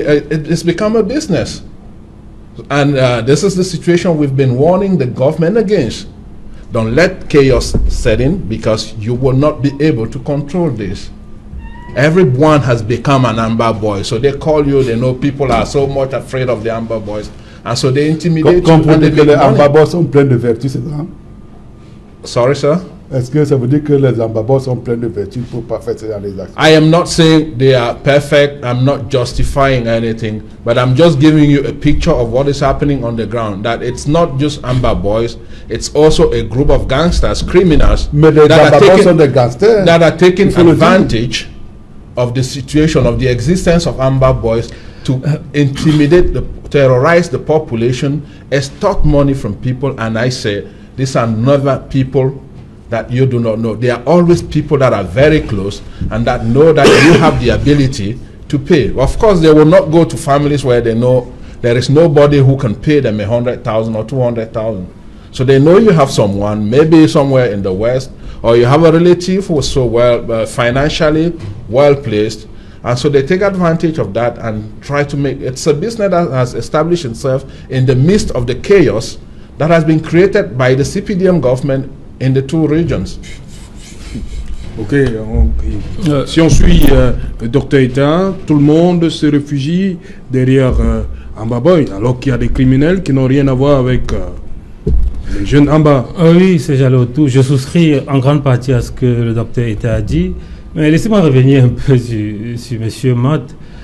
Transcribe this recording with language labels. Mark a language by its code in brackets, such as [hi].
[en] It's become a business. And this is the situation we've been warning the government against. Don't let chaos set in, because you will not be able to control this. Everyone has become an Amber boy. So they call you, they know people are so much afraid of the Amber boys. And so they intimidate you. [fr] Comprenez que les Amber boys sont pleins de vertus, c'est ça? [en] Sorry, sir? [fr] Est-ce que ça veut dire que les Amber boys sont pleins de vertus pour pas faire ces actions? [en] I am not saying they are perfect. I'm not justifying anything, but I'm just giving you a picture of what is happening on the ground. That it's not just Amber boys, it's also a group of gangsters, criminals that are taking advantage of the situation, of the existence of Amber boys, to intimidate, terrorize the population, extort money from people. And I say, these are never people that you do not know. They are always people that are very close and that know that you have the ability to pay. Of course, they will not go to families where they know there is nobody who can pay them 100,000 or 200,000. So they know you have someone, maybe somewhere in the West, or you have a relative who is so well, financially well placed, and so they take advantage of that and try to make, it's a business that has established itself in the midst of the chaos that has been created by the CPDM government in the two regions. [fr] Ok, si on suit le Dr Ita, tout le monde se réfugie derrière Amber Boy, alors qu'il y a des criminels qui n'ont rien à voir avec les jeunes Amber. Oui, c'est Jalotou. Je souscris en grande partie à ce que le Dr Ita a dit, mais laissez-moi revenir un peu sur M. Mott.